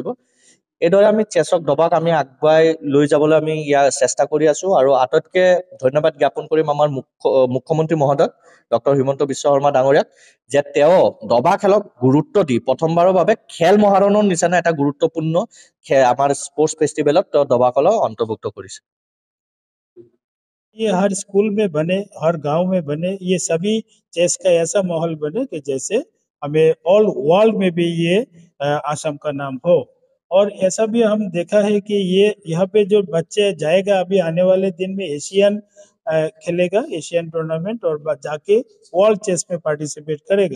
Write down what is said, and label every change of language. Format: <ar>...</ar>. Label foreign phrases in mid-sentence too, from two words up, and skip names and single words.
<as>এইদৰে আমি চেছক দবাক আমি আগুৱাই লৈ যাবলৈ আমি চেষ্টা কৰি আছো। আৰু আটাইতকৈ ধন্যবাদ জ্ঞাপন কৰিম আমাৰ মুখ্যমন্ত্ৰী মহোদয় ডক্টৰ হিমন্ত বিশ্ব শৰ্মা ডাঙৰীয়াক, যে তেওঁ দবা খেলক গুৰুত্ব দি প্ৰথমবাৰৰ বাবে খেল মহাৰণৰ নিচিনা এটা গুৰুত্বপূৰ্ণ আমাৰ</as> <en>sports festivalত</en> <as>তেওঁ দবা খেলক অন্তৰ্ভুক্ত কৰিছে।</as> <hi>ये हर स्कूल में बने, हर गांव में बने, ये सभी चेस का ऐसा माहौल बने कि जैसे हमें</hi> <en>all world</en> <hi>में भी ये आसाम का नाम हो। और ऐसा भी हम देखा है कि ये यहाँ पे जो बच्चे जाएगा अभी आने वाले दिन में एशियन खेलेगा,</hi> <en>Asian tournament,</en> <hi>और जाके</hi> <en>world chess</en> <hi>में पार्टिसिपेट करेगा।</hi>